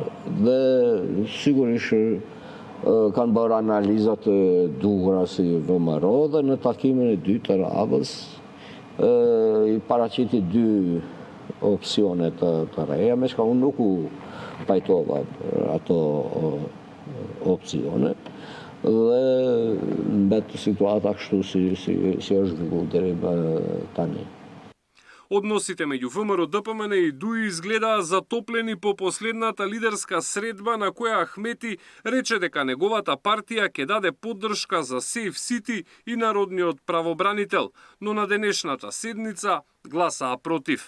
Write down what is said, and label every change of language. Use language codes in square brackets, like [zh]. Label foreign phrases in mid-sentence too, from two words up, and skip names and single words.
[sq] Dhe sigurisht kanë bërë analizat e duhura si VMRO dhe në takimin e dytë të radhës i paraqiti dy opsione të reja, me shka unë nuk u pajtova ato opsione dhe mbet situata kështu si është zhvillu deri tani. [mk] Односите меѓу ВМРО-ДПМН и ДУИ изгледаа затоплени по последната лидерска средба на која Ахмети рече дека неговата партија ќе даде поддршка за Сейф Сити и народниот правобранител, но на денешната седница гласаа против.